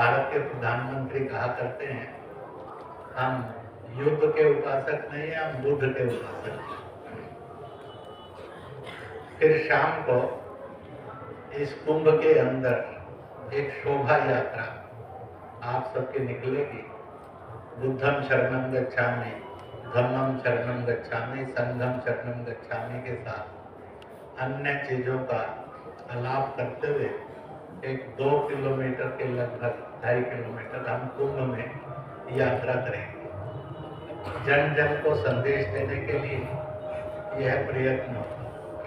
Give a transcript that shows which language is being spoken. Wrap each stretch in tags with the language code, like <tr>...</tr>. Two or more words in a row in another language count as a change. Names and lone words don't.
<hi>भारत के प्रधानमंत्री कहा करते हैं हम युद्ध के उपासक नहीं, हम बुद्ध के उपासक हैं। फिर शाम को इस कुंभ के अंदर एक शोभा यात्रा आप सबके निकलेगी।</hi> <pi>बुद्धम शरणम गच्छामि, धम्मम शरणम गच्छामि, संघम शरणम गच्छामि</pi> <hi>के साथ अन्य चीजों का आलाप करते हुए एक 2 किलोमीटर के लगभग 2.5 किलोमीटर हम कुंभ में यात्रा करेंगे। जन जन को संदेश देने के लिए यह प्रयत्न होगा।</hi>